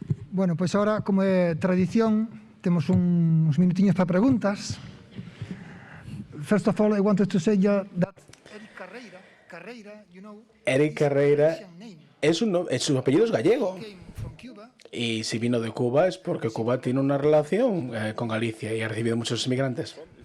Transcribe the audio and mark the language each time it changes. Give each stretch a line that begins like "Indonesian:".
Galician: Bueno, pois agora, como é tradición, temos uns minutiños para preguntas.
English: First of all, I wanted to say that Eric Carreira, you know,
Spanish: Eric Carreira su apellido es gallego.
English: came from Cuba.
Spanish: Y si vino de Cuba es porque Cuba tiene una relación con Galicia y ha recibido muchos inmigrantes.